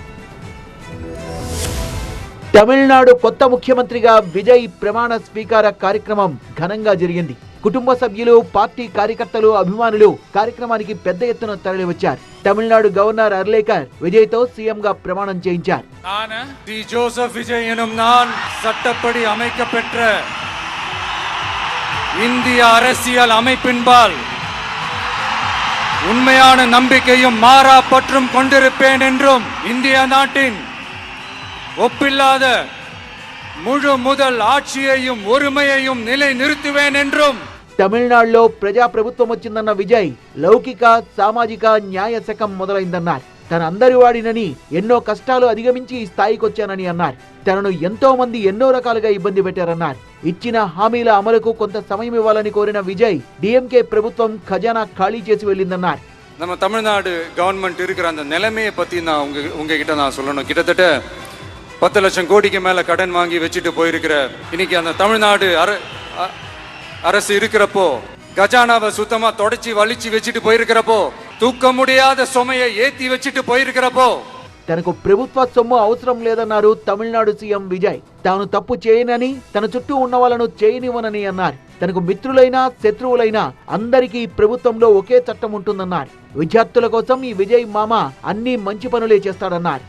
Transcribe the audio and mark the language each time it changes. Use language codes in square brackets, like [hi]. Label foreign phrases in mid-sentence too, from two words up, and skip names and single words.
[te] తమిళనాడు కొత్త ముఖ్యమంత్రిగా విజయ్ ప్రమాణ స్వీకార కార్యక్రమం ఘనంగా జరిగింది. కుటుంబ సభ్యులు, పార్టీ కార్యకర్తలు, అభిమానులు కార్యక్రమానికి పెద్ద ఎత్తున తరలివచ్చారు. తమిళనాడు గవర్నర్ అర్లేకర్ విజయ్ తో సీఎం గా ప్రమాణం చేయించారు. [ta] ஜோசப் விஜய் எனும் நான் சட்டப்படி அமைக்கப்பெற்ற இந்திய அரசியல் அமைப்பின்பால் உண்மையான நம்பிக்கையும் மாறா பற்றும் கொண்டிருப்பேன் என்றும் இந்திய நாட்டின் ஒப்பில்லாத முழு முதல் ஆட்சியையும் ஒருமையையும் நிலைநிறுத்துவேன் என்றும். [te] తమిళనాడులో ప్రజా ప్రభుత్వం వచ్చిందన్న విజయ్ లౌకిక, సామాజిక న్యాయ శకం మొదలైందన్నారు. తన అందరి వాడినని, ఎన్నో కష్టాలు అధిగమించి ఈ స్థాయికి వచ్చానని అన్నారు. తనను ఎంతో మంది ఎన్నో రకాలుగా ఇబ్బంది పెట్టారన్నారు. ఇచ్చిన హామీల అమలుకు కొంత సమయం ఇవ్వాలని కోరిన విజయ్ డిఎంకే ప్రభుత్వం ఖజానా ఖాళీ చేసి వెళ్ళిందన్నారు. [ta] நம்ம தமிழ்நாடு கவர்மெண்ட் இருக்கிற அந்த நிலைமையை பத்தி நான் உங்ககிட்ட நான் சொல்லணும். கிட்டத்தட்ட 10 லட்சம் கோடிக்கு மேல கடன் வாங்கி வச்சுட்டு போயிருக்கிற இன்னைக்கு அந்த தமிழ்நாடு அரசு இருக்கிறப்போ, கஜானாவை சுத்தமா தொடச்சி வலிச்சு வச்சுட்டு போயிருக்கிறப்போ, தூக்க முடியாத சுமையை ஏத்தி வச்சுட்டு போயிருக்கிறப்போ [te] తనకు ప్రభుత్వ సొమ్ము అవసరం లేదన్నారు తమిళనాడు సీఎం విజయ్. తాను తప్పు చేయనని, తన చుట్టూ ఉన్న వాళ్ళను చేయనివ్వనని అన్నారు. తనకు మిత్రులైనా శత్రువులైనా అందరికీ ప్రభుత్వంలో ఒకే చట్టం ఉంటుందన్నారు. విద్యార్థుల కోసం ఈ విజయ్ మామ అన్ని మంచి పనులే చేస్తాడన్నారు.